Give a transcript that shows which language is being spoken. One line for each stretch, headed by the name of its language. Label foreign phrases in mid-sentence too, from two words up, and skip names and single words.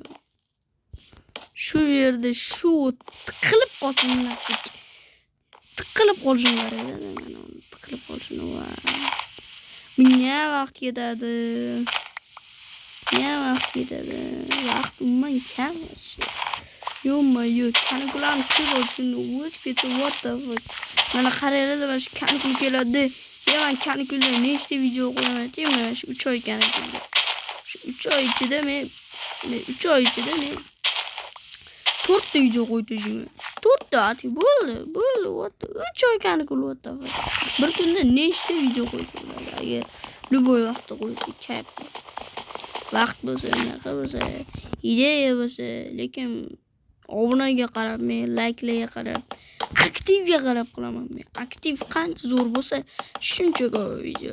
Uzbek: Shu yerda shu tiqilib qolsin. Tiqilib qolishim kerak edi. Mana tiqilib qolishini va menga vaqt ketadi. Vaqt umuman kam. Yo-mayo, kanikularni ko'p olsin.
English: What the fuck?
Uzbek: Mana qaraylar mana shu kanikul keladi. Keyin men kanikulda nechta video qo'yaman deyman. Shu 3 oy kanikulda. Shu 3 oy ichida men 4 ta video qo'ydim. 4 ta ati bo'ldi. What? 3 oy kanikul
English: what the fuck?
Uzbek: Bir kunda nechta video qo'ydim. Agar любой vaqtda qo'ysak kayf. Vaqt bo'lsa, naqa bo'lsa, ideya bo'lsa, lekin obunaga qarab, men likelarga qarab, aktivga qarab qilaman men. Aktiv qancha zo'r bo'lsa, shuncha ko'p video.